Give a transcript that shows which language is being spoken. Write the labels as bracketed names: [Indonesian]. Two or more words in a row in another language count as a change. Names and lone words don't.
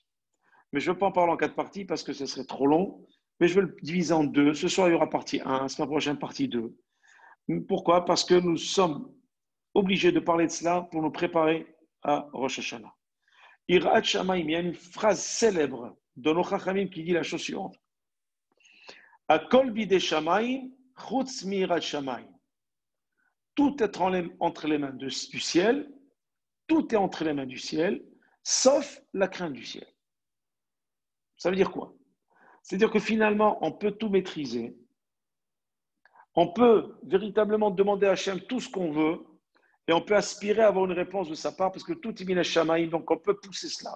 [French] Mais je ne veux pas en parler en 4 parties parce que ce serait trop long. Mais je veux le diviser en 2. Ce soir, il y aura partie 1, la semaine prochaine, partie 2. Pourquoi? Parce que nous sommes obligés de parler de cela pour nous préparer à Rosh Hashanah. [Hebrew] יראת שמים, [French] il y a une phrase célèbre de nos Chachamim qui dit la chose suivante. [Hebrew] הכל בידי שמים, חוץ מ יראת שמים. [French] Tout est entre les mains du ciel, tout est entre les mains du ciel, sauf la crainte du ciel. Ça veut dire quoi? C'est-à-dire que finalement, on peut tout maîtriser, on peut véritablement demander à Hachem tout ce qu'on veut, et on peut aspirer à avoir une réponse de sa part, parce que tout est [Hebrew] מן שמים, [French] donc on peut pousser cela.